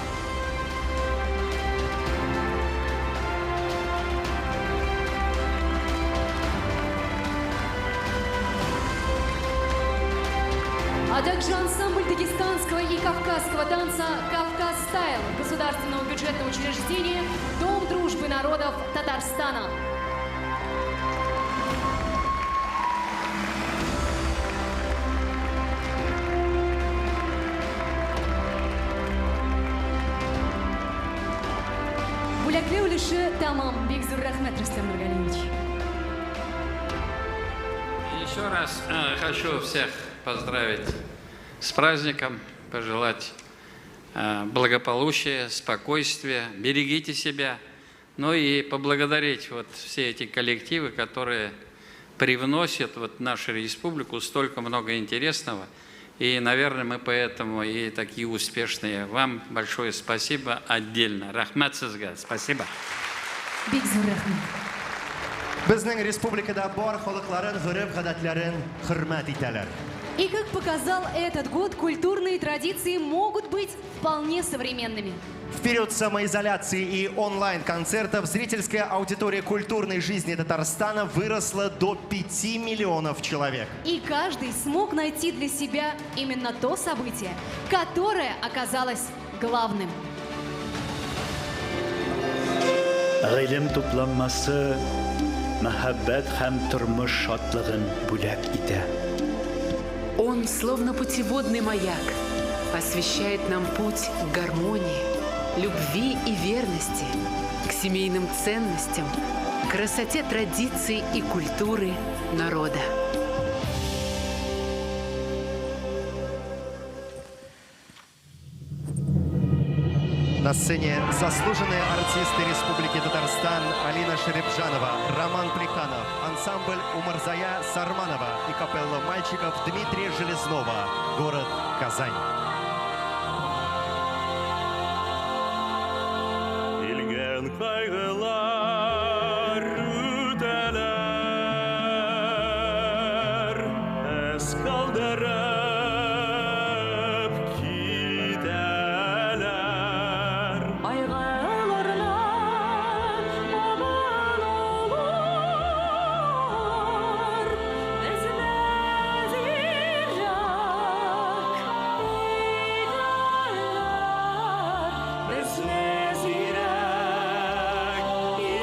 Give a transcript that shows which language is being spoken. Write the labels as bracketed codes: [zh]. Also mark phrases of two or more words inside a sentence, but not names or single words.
[ru] А также ансамбль дагестанского и кавказского танца «Кавказ Стайл» государственного бюджетного учреждения «Дом дружбы народов Татарстана». [tt] Бүләкле үлеше тамам. Бик зур рәхмәт, Рөстәм Нургалиевич. [ru] Еще раз хочу всех поздравить с праздником, пожелать благополучия, спокойствия, берегите себя, ну и поблагодарить вот все эти коллективы, которые привносят вот в нашу республику столько много интересного. И, наверное, мы поэтому и такие успешные. Вам большое спасибо отдельно. [tt] Рахмат сізге. Спасибо. Бик зур рәхмәт. Безнең республикада бар халыкларын, гореф-гадәтләрен хөрмәт итәләр. [ru] И как показал этот год, культурные традиции могут быть вполне современными. В период самоизоляции и онлайн-концертов зрительская аудитория культурной жизни Татарстана выросла до 5 миллионов человек. И каждый смог найти для себя именно то событие, которое оказалось главным. [tt] Гыйлем тупланмасы мәхәббәт һәм тормыш шатлыгын бүләк итә. [ru] Он, словно путеводный маяк, освещает нам путь к гармонии, любви и верности, к семейным ценностям, красоте традиций и культуры народа. На сцене заслуженные артисты Республики Татарстан Алина Шеребжанова, Роман Плеханов, ансамбль Умарзая Сарманова и капелла мальчиков Дмитрия Железнова, город Казань. [tt] Илген кайгылар үтәләр, әс калдырып китәләр. Айгыларына маман олар, безне зирак итәләр, безне зирак